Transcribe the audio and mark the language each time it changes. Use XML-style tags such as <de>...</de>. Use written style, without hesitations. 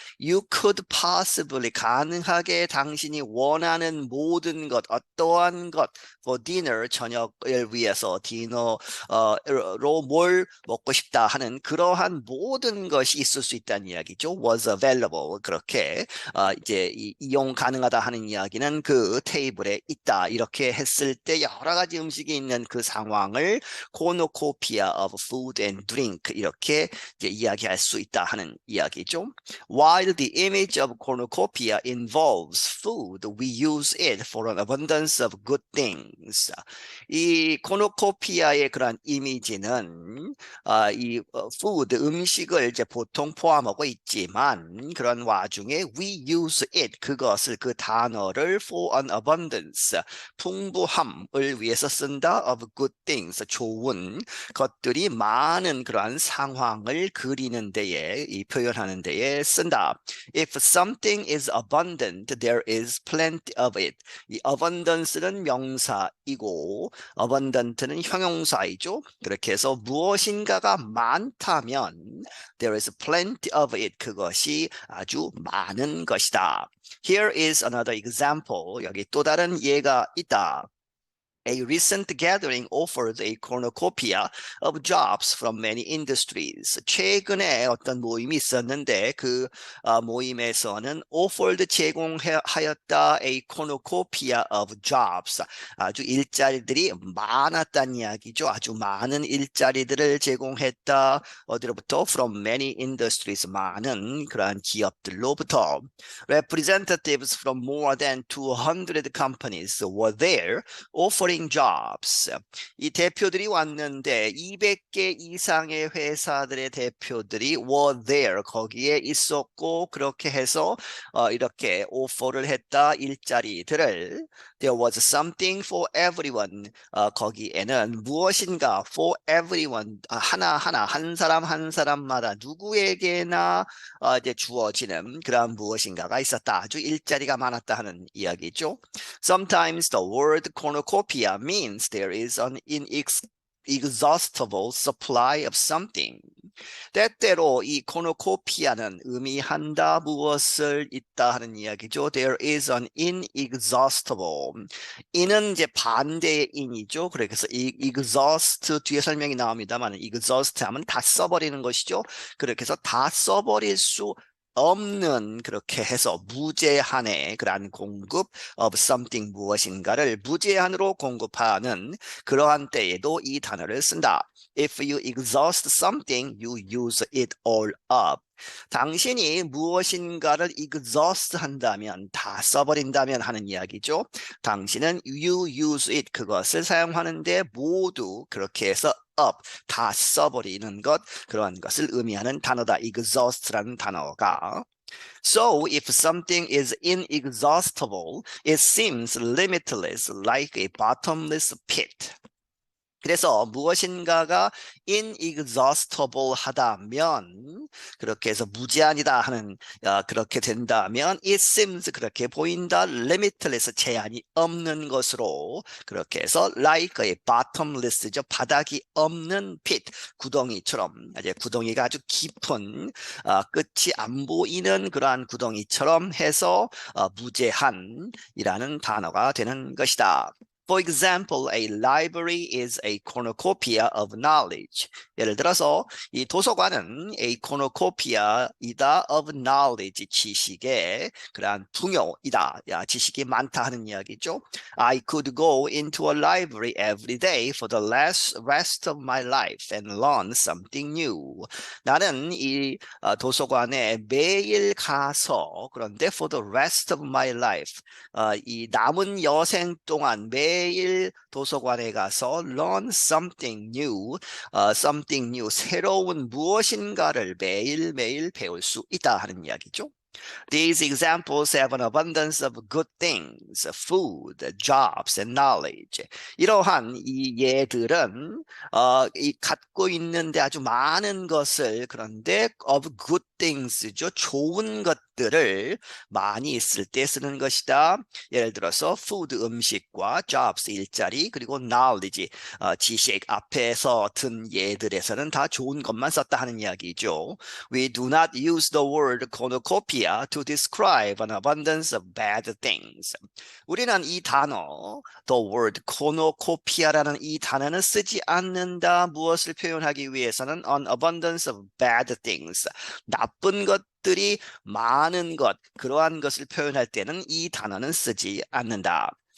<en>You could possibly</en> <ko>가능하게 당신이 원하는 모든 것, 어떠한 것</ko> <en>for dinner</en> <ko>저녁을 위해서 디너로 뭘 먹고 싶다 하는 그러한 모든 것이 있을 수 있다는 이야기죠.</ko> <en>was available.</en> <ko>그렇게 이제 이용 가능하다 하는 이야기는 그 테이블에 있다. 이렇게 했을 때 여러 가지 음식이 있는 그 상황을</ko> <en>cornucopia of food and drink</en> <ko>이렇게 이제 이야기할 수 있다 하는 이야기죠.</ko> <en>While the image of cornucopia involves food, we use it for an abundance of good things.</en> <ko>이 코노코피아의 그런 이미지는 이 food 음식을 이제 보통 포함하고 있지만 그런 와중에</ko> <en>we use it</en> <ko>그것을 그 단어를</ko> <en>for an abundance</en> <ko>풍부함을 위해서 쓴다</ko> <en>of good things</en> <ko>좋은 것들이 많은 그러한 상황을 그리는 데에 이 표현하는 데에 쓴다.</ko> <en>If something is abundant, there is plenty of it.</en> <ko>이 abundance는 명사이고 abundant는 형용사이죠. 그렇게 해서 무엇인가가 많다면</ko> <en>there is plenty of it.</en> <ko>그것이 아주 많은 것이다.</ko> <en>Here is another example.</en> <ko>여기 또 다른 예가 있다.</ko> <en>A recent gathering offered a cornucopia of jobs from many industries.</en> <ko>최근에 어떤 모임이 있었는데 그 모임에서는 offered 제공하였다</ko> <en>a cornucopia of jobs.</en> <ko>아주 일자리들이 많았다는 이야기죠. 아주 많은 일자리들을 제공했다. 어디로부터?</ko> <en>From many industries.</en> <ko>많은 그러한 기업들로부터.</ko> <en>Representatives from more than 200 companies were there offering jobs.</en> <ko>이 대표들이 왔는데 200개 이상의 회사들의 대표들이</ko> <en>were there.</en> <ko>거기에 있었고 그렇게 해서 이렇게 오퍼를 했다. 일자리들을.</ko> <en>There was something for everyone.</en> <ko>거기에는 무엇인가</ko> <en>for everyone.</en> <ko>하나하나 한 사람 한 사람마다 누구에게나 이제 주어지는 그런 무엇인가가 있었다. 아주 일자리가 많았다 하는 이야기죠.</ko> <en>Sometimes the word cornucopia means there is an inexhaustible supply of something.</en> <ko>때때로 이 코노코피아는 의미한다 무엇을 있다 하는 이야기죠.</ko> <en>There is an inexhaustible.</en> <ko>in은 이제 반대의 in이죠. 그래서 exhaust 뒤에 설명이 나옵니다만 exhaust 하면 다 써버리는 것이죠. 그렇게 해서 다 써버릴 수 없는 그렇게 해서 무제한의 그러한 공급</ko> <en>of something</en> <ko>무엇인가를 무제한으로 공급하는 그러한 때에도 이 단어를 쓴다.</ko> <en>If you exhaust something, you use it all up.</en> <ko>당신이 무엇인가를 exhaust 한다면 다 써버린다면 하는 이야기죠. 당신은</ko> <en>you use it</en> <ko>그것을 사용하는데 모두 그렇게 해서 up 다 써버리는 것 그러한 것을 의미하는 단어다. exhaust라는 단어가.</ko> <en>So if something is inexhaustible, it seems limitless like a bottomless pit.</en> <ko>그래서 무엇인가가 inexhaustible 하다면 그렇게 해서 무제한이다 하는 그렇게 된다면</ko> <en>it seems</en> <ko>그렇게 보인다 limitless 제한이 없는 것으로 그렇게 해서</ko> <en>like a bottomless</en> <ko>죠 바닥이 없는 pit 구덩이처럼 이제 구덩이가 아주 깊은 끝이 안 보이는 그러한 구덩이처럼 해서 무제한이라는 단어가 되는 것이다.</ko> <en>For example, a library is a cornucopia of knowledge.</en> <ko>예를 들어서 이 도서관은</ko> <en>a cornucopia이다 of knowledge,</en> <ko>지식의 그러한 풍요이다. 지식이 많다 하는 이야기죠.</ko> <en>I could go into a library every day for the rest of my life and learn something new.</en> <ko>나는 이 도서관에 매일 가서 그런데</ko> <en>for the rest of my life,</en> <ko>이 남은 여생 동안 매일 도서관에 가서</ko> <en>learn something new,</en> <ko>새로운 무엇인가를 매일매일 배울 수 있다 하는 이야기죠.</ko> <en>These examples have an abundance of good things, food, jobs, and knowledge.</en> <ko>이러한 이 예들은 갖고 있는데 아주 많은 것을 그런데</ko> <en>of good things</en> <ko>죠. 좋은 것들을 많이 있을 때 쓰는 것이다. 예를 들어서 food 음식과 jobs 일자리 그리고 knowledge 지식 앞에서 든 예들에서는 다 좋은 것만 썼다 하는 이야기죠.</ko> <en>We do not use the word cornucopia to describe an abundance of bad things.</en> <ko>우리는 이 단어,</ko> <en>the word cornucopia</en> <ko>라는 이 단어는 쓰지 않는다. 무엇을 표현하기 위해서는</ko> <en>an abundance of bad things.</en> <ko>나쁜 것들이 많은 것, 그러한 것을 표현할 때는 이 단어는 쓰지 않는다.</ko>